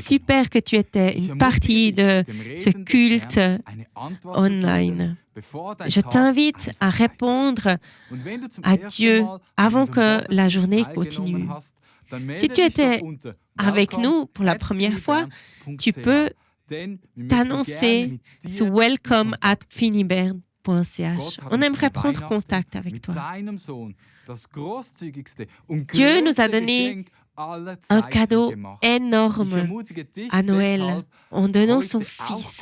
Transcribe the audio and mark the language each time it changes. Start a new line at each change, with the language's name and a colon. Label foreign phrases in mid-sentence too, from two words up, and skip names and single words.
French: Super que tu étais
German: Ich
French: une
German: ermutige
French: partie
German: dich,
French: de
German: dem
French: ce
German: redenden
French: culte
German: Herrn eine Antwort zu
French: online.
German: geben, bevor dein
French: Je
German: Tag
French: t'invite à
German: anfängt.
French: répondre
German: Und wenn du zum
French: à
German: ersten
French: Dieu
German: Mal an
French: avant
German: unserem
French: que la
German: Gottesdienst
French: journée
German: teilgenommen
French: continue.
German: hast, dann melde
French: Si tu
German: dich doch
French: étais
German: unter
French: avec nous pour la première fois, tu peux t'annoncer sous welcome@finibern.ch. On aimerait prendre contact avec toi. Dieu nous a donné un cadeau énorme à Noël en donnant son Fils.